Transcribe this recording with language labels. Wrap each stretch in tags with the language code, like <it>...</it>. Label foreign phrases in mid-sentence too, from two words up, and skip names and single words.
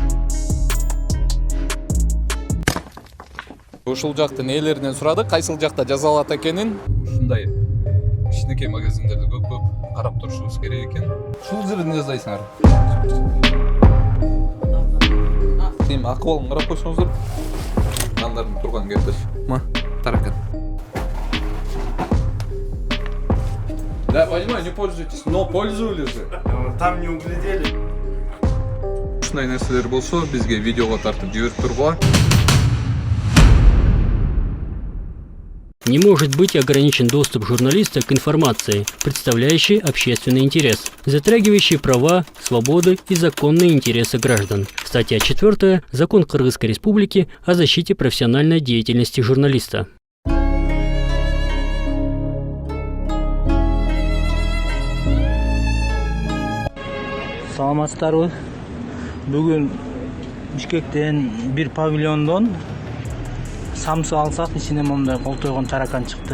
<ky>Ушул жактын ээлеринен сурадык, кайсыл жакта жазалат экенин. Ушундай кичинекей магазиндерди көп карап турушубуз керек экен. Ушул жерден жазайсыңар. Эми акыбалын карап койсоңуздар. Нандардын турган кертеш. Таракан.</ky> <ru>Да, понимаю, не пользуйтесь, но пользовались же. Там не углядели.</ru> <ky>Ушундай нерселер болсо, бизге видеого тартып жиберип тургула.</ky> <ru>Не может быть ограничен доступ журналиста к информации, представляющей общественный интерес, затрагивающей права, свободы и законные интересы граждан. Статья 4. Закон Кыргызской Республики о защите профессиональной деятельности журналиста.</ru> <ky>Саламатсыздарбы? Бүгүн Бишкектен бир павильондон самсы алсак ичине мондай колтойгон таракан чыкты.</ky>